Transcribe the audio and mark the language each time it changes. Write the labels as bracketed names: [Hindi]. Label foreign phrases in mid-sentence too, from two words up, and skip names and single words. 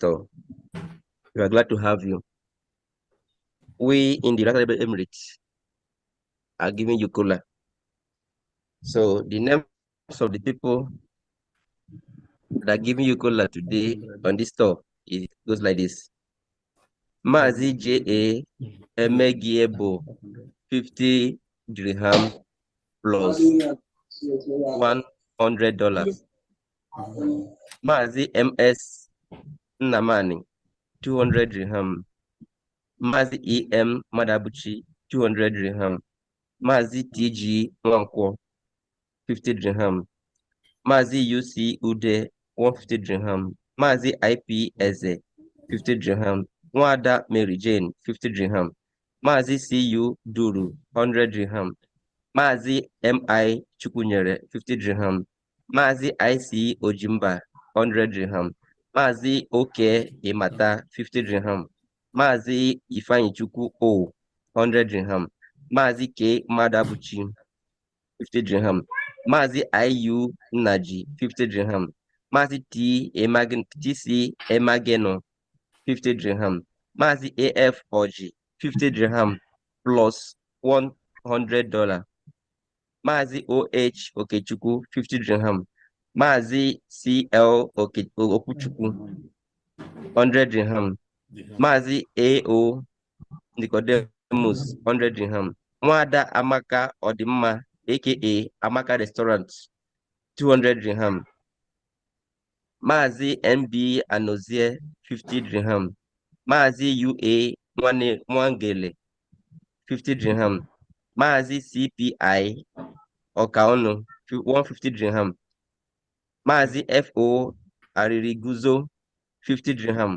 [English] We are glad to have you. We in the United Arab Emirates are giving you cola. So the names of the people that are giving you cola today on this store, it goes like this. Mazi J.A. Emegiebo, 50 dirham plus $100. Mazi M.S. Namani, 200 dirham. Mazi E.M. Madabuchi, 200 dirham. Mazi T.G. Wankwo, 50 dirham. Mazi U.C. Ude, 150 dirham. Mazi I.P. Eze, 50 dirham. Mwada Mary Jane, 50 dirham. Mazi C.U. Duru, 100 dirham. Mazi M.I. Chukunyere, 50 dirham. Mazi I.C. Ojimba, 100 dirham. Mazi O.K. Imata, 50 dirham. Mazi Ifeanyi Chukwu O, 100 dirham. Mazi K. Madabuchi, 50 dirham. Mazi I.U. Naji, 50 dirham. Mazi T.C. Emageno, 50 dirham. Mazi A.F. Oji, 50 dirham plus $100. Mazi O.H. Okechukwu, 50 dirham. Mazi C.L. Okuchukwu, 100 dirham. Mazi A.O. Nicodemus, 100 dirham. Mwada Amaka Odimma, aka Amaka Restaurant, 200 dirham. Mazi MB Anozie, 50 dirham. Mazi UA Mwangele, 50 dirham. Mazi CPI Okaono, 150 dirham. Mazi FO Aririguzo, 50 dirham.